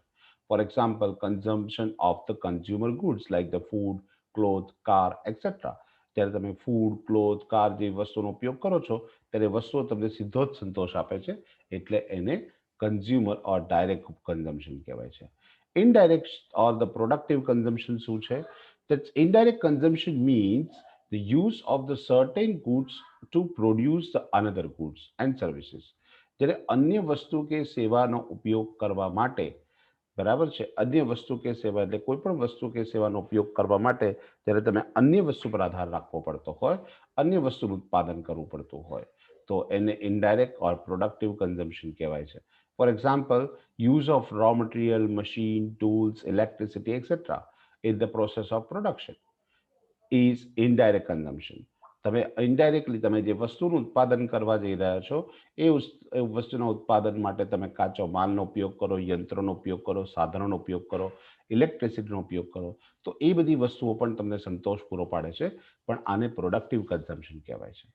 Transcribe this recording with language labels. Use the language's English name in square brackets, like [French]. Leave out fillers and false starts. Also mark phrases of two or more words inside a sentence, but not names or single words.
[English] For example, consumption of the consumer goods like the food, cloth, car etcetera. [Gujarati] જ્યારે તમે ફૂડ, ક્લોથ, કાર જેવી વસ્તુનો ઉપયોગ કરો છો ત્યારે વસ્તુઓ તમને સીધો જ સંતોષ આપે છે, એટલે એને [English] consumer or direct consumption [Gujarati] કહેવાય છે. [English] Indirect or the productive consumption [Gujarati] શું છે? [English] That indirect consumption means the use of the certain goods to produce the another goods and services. [Gujarati] જ્યારે અન્ય વસ્તુ કે સેવાનો ઉપયોગ કરવા માટે, બરાબર છે, અન્ય વસ્તુ કે સેવા એટલે કોઈ પણ વસ્તુ કે સેવાનો ઉપયોગ કરવા માટે જ્યારે તમે અન્ય વસ્તુ પર આધાર રાખવો પડતો હોય, અન્ય વસ્તુનું ઉત્પાદન કરવું પડતું હોય તો એને [English] indirect or productive consumption [Gujarati] કહેવાય છે. [English] For example, use of raw material, machine, tools, electricity, etc. in the process of production is indirect consumption. [Gujarati] તમે ઇનડાયરેક્ટલી તમે જે વસ્તુનું ઉત્પાદન કરવા જઈ રહ્યા છો એ વસ્તુના ઉત્પાદન માટે તમે કાચો માલનો ઉપયોગ કરો, યંત્રોનો ઉપયોગ કરો, સાધનોનો ઉપયોગ કરો, ઇલેક્ટ્રિસિટીનો ઉપયોગ કરો, તો એ બધી વસ્તુઓ પણ તમને સંતોષ પૂરો પાડે છે, પણ આને [English] productive consumption [Gujarati] કહેવાય છે.